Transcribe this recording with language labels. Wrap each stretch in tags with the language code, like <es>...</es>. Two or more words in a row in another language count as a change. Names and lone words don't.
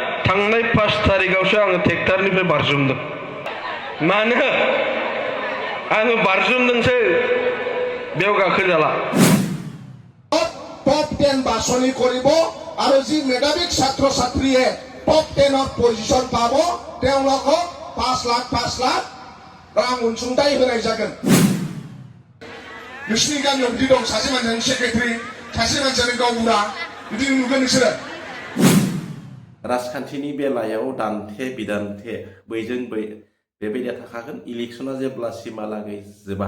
<brx>थांनाय 5 तारिखआवसो आङो ट्रेक्टरनिफ्राय बारजुमदों। मानो आङो बारजुमदोंसो बेयाव गाखोजाला।</brx> <as>টপ 10 বাছনি কৰিব আৰু যি মেধাৱী ছাত্ৰ ছাত্ৰীয়ে টপ 10ত পজিশন পাব তেওঁলোকক 5 লাখ</as> <brx>रां अनसुंथाइ होनाय जागोन। नोंसिनि गामियाव बिदि दं सासे मानसियानो सेक्रेटारि सासे मानसियानो गावबुरा बिदि नुगोन नोंसोरो। राजखान्थिनि बेलायाव दान्थे बिदान्थे बैजों बै बेबायदिया थाखागोन इलेक्शना जेब्लासिमहालागै जोबा।</brx>